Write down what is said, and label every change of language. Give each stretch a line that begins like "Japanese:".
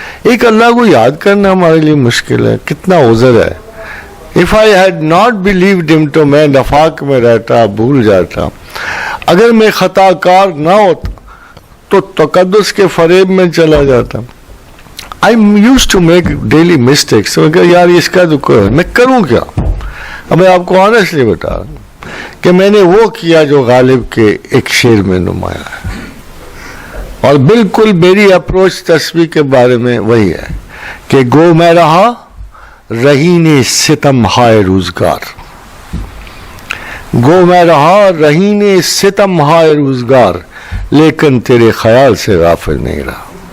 Urdu: ایک اللہ کو یاد کرنا ہمارے لیے مشکل ہے, کتنا عذر ہے.
English: If I had not believed him
Urdu: تو میں نفاق میں رہتا, بھول جاتا. اگر میں خطا کار نہ ہوتا تو تقدس کے فریب میں چلا جاتا.
English: I used to make daily mistakes.
Urdu: میں کہا یار اس کا تو میں کروں کیا. اب میں آپ کو آنیسٹلی بتا رہا ہوں کہ میں نے وہ کیا جو غالب کے ایک شعر میں نمایاں ہے, اور بالکل میری اپروچ تسبیح کے بارے میں وہی ہے کہ گو میں رہا رہین ستم ہائے روزگار, گو میں رہا رہین ستم ہائے روزگار, لیکن تیرے خیال سے غافل نہیں رہا.